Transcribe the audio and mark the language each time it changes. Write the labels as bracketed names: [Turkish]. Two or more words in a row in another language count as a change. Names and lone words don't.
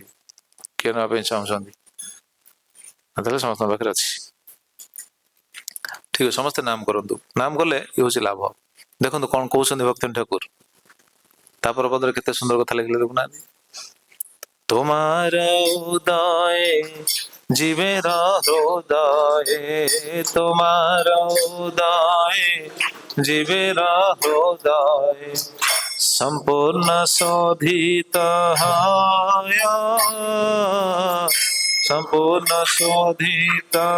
[Odia] କିଏ ନେବା ପାଇଁ ଚାହୁଁଛନ୍ତି? ତାହେଲେ ସମସ୍ତଙ୍କ ପାଖରେ ଅଛି। ଠିକ ଅଛି, ସମସ୍ତେ ନାମ କରନ୍ତୁ। ନାମ କଲେ ଇଏ ହଉଛି ଲାଭ। ଦେଖନ୍ତୁ କଣ କହୁଛନ୍ତି ଭକ୍ତି ଠାକୁର। ତାପର ପଦରେ କେତେ ସୁନ୍ଦର କଥା ଲେଖିଲେ ଦେଖୁନାହାନ୍ତି। [Bangla] তোমার উদয় জীবের হৃদয়ে তোমার উদয়ে, জীবের হৃদয়ে সম্পূর্ণ শোধিত হয়, সম্পূর্ণ শোধিত।